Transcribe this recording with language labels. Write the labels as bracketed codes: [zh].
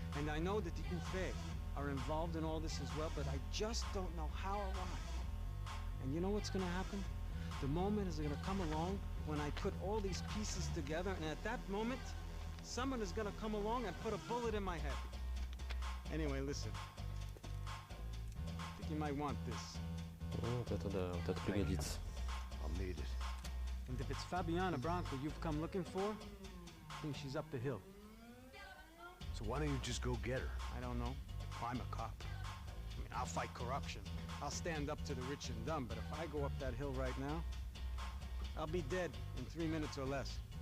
[en] And I know that the Ufe are involved in all this as well, but I just don't know how or why. And you know what's gonna happen? The moment is gonna come along when I put all these pieces together, and at that moment, someone is gonna come along and put a bullet in my head. Anyway, listen. I think you might want this. [ru] Вот это да, вот это пригодится. [en] I'll need it. And if it's Fabiana Branco you've come looking for, I think she's up the hill. So why don't you just go get her? I don't know. I'm a cop. I mean, I'll fight corruption. I'll stand up to the rich and dumb, but if I go up that hill right now, I'll be dead in 3 minutes or less.